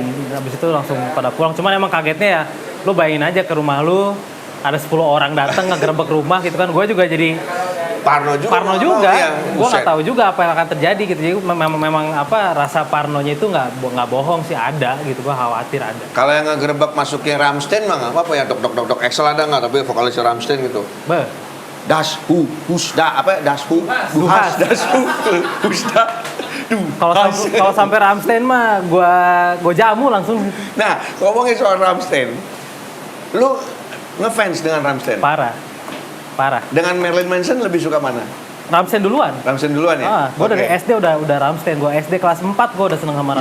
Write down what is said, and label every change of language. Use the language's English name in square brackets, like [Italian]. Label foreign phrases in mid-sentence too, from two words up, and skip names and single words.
[Indonesian] Habis itu langsung pada pulang. Cuman emang kagetnya ya, lo bayangin aja ke rumah lo ada 10 orang datang ngegerebek rumah gitu kan. Gue juga jadi Parno juga. Ya, gue nggak tahu juga apa yang akan terjadi gitu. Jadi memang apa rasa parnonya itu nggak bohong sih, ada gitu. Gue khawatir ada. Kalau yang ngegerebek masuknya Rammstein mah nggak apa-apa ya, dok Excel ada nggak, tapi vokalisnya Rammstein gitu. Das hu husda apa das hu duhas das hu husda. Kalau sampai Rammstein mah gue jamu langsung. Nah, ngomongin soal Rammstein, lu ngefans dengan Rammstein? Parah. Dengan Marilyn Manson lebih suka mana? Rammstein duluan. Rammstein duluan ya? Gue dari SD udah Rammstein. Gue SD kelas 4 gue udah seneng sama Rammstein.